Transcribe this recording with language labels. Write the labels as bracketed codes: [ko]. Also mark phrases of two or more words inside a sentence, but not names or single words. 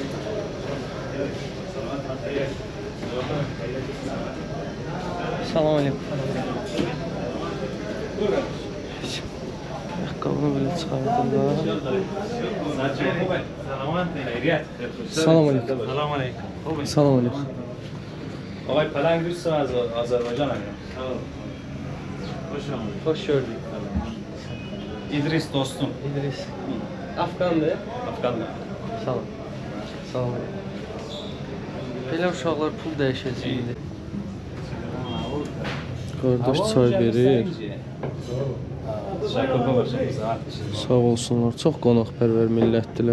[az] Salam aleyküm. Ayaqqabını belə çıxardırlar. Salam aleyküm. Salam aleyküm. [fa] آقای پلنگ دوستم از آذربایجان هستم. [az] Hoş gördük. İdris dostum. İdris. Afgandır. Afganlı. Salam. Salam aleyküm. Belə uşaqlar pul dəyişəcək indi. Qardaş çay verir. Sağ olsunlar. Çox qonaqpərvər millətdilər.